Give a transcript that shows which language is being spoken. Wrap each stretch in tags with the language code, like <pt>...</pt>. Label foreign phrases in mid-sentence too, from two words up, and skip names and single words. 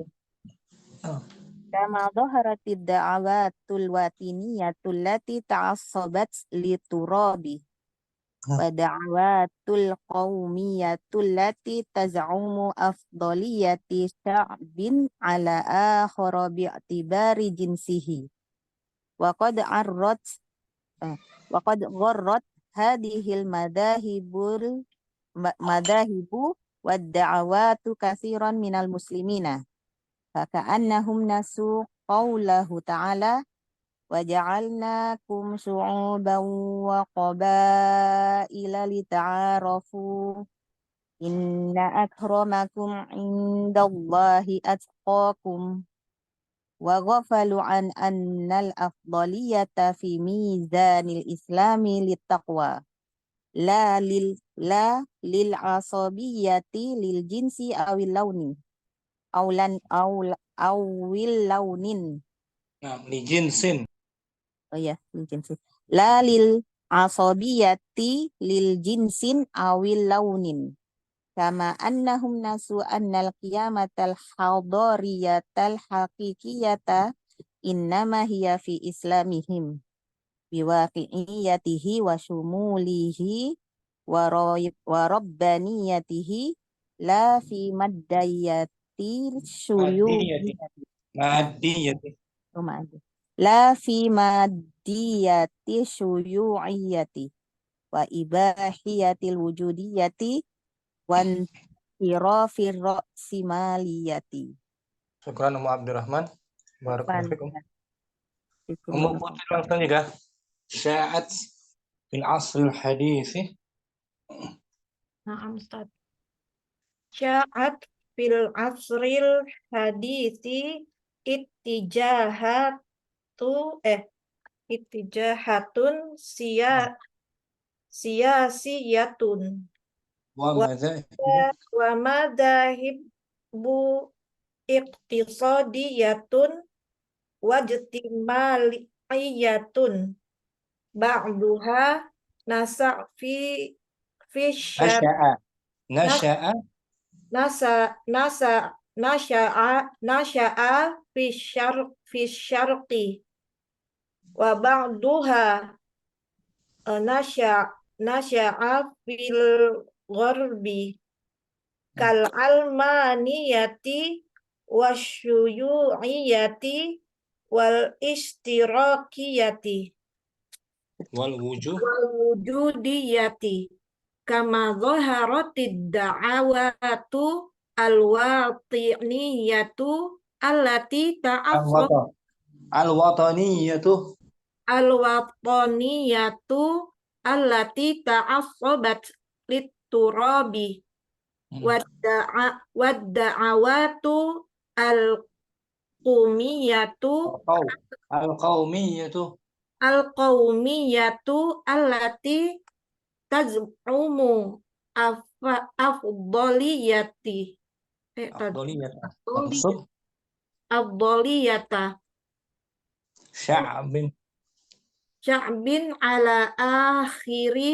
<ar>كما ظهرت الدعوات الوطنية التي تعصبت للتراب والدعوات القومية التي تزعم أفضلية شعب على آخر باعتبار جنسه وقد غرت هذه المذاهب والدعوات كثيرا من المسلمين فكأنهم نسوا قوله تعالى وجعلناكم شعوبا وقبائل لتعارفوا إن أكرمكم عند الله أتقاكم وغفلوا عن أن الأفضلية في ميزان الإسلام للتقوى لا للعصبية للجنس أو اللون أو لون. لجنس. Oh ya, للجنس. لا للعصبية للجنس أو لون. كما أنهم نسوا أن القيمة الحضارية الحقيقية إنما هي في إسلامهم بواقعيته وشموله وربانيته لا في مادية Madiyati. syuyu'iyati. Madiyati.</ar> <ms>Oh, maaf.</ms> <ar>لا في مادية شيوعية وإباحية الوجودية وانحراف الرأسمالية. شكرا أم عبد الرحمن. بارك الله فيكم. Fikum.</ar> <ms>Ummu Putri langsung juga.</ms> <ar>شاعت في العصر الحديث. Nah, Ustaz. شاعت في العصر الحديث اتجاهات سياسية Wa wa madzahibu. ومذاهب اقتصادية واجتماعية بعضها نشأ في شر نشأ. نشأ. نشأ في الشرق وبعضها نشأ في الغرب كالعلمانية والشيوعية والاشتراكية Wal wujuh. والوجودية كما ظهرت الدعوات الوطنية التي تعصرت Al-wataniyatu. الوطنية التي تعصبت للتراب والدعوات القومية Al-qaumiyatu. القومية التي تزعم أفضلية Afdaliyata. Maksud afdaliyata sya'bin شعب على آخر</ar>